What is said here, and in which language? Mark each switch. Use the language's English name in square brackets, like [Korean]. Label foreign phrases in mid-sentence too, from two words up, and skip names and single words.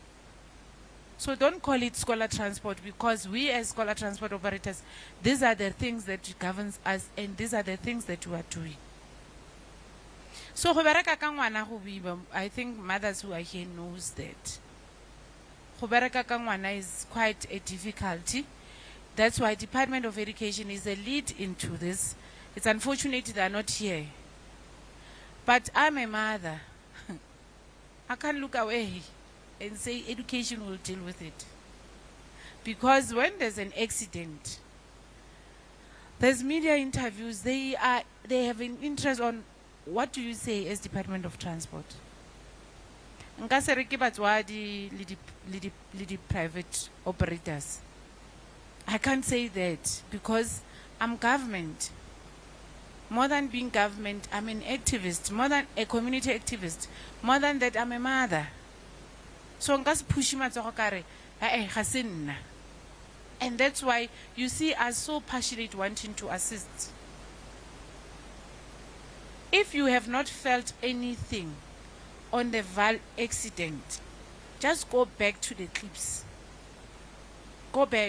[English] So don't call it scholar transport, because we as scholar transport operators, these are the things that governs us, and these are the things that we are doing. So I think mothers who are here knows that. [Northern Sotho] go bereka ka ngwana [English] is quite a difficulty. That's why Department of Education is a lead into this. It's unfortunate they are not here. But I'm a mother. I can't look away and say education will deal with it. Because when there's an accident, there's media interviews, they have an interest on what do you say as Department of Transport. [Northern Sotho] Nka se re ke batswadi le di [English] private operators. I can't say that because I'm government. More than being government, I'm an activist, more than a community activist. More than that, I'm a mother. [Northern Sotho] So nka se push matsogo kare, ga se nna. [English] And that's why you see us so passionate wanting to assist. If you have not felt anything on the Val accident, just go back to the clips. Go back.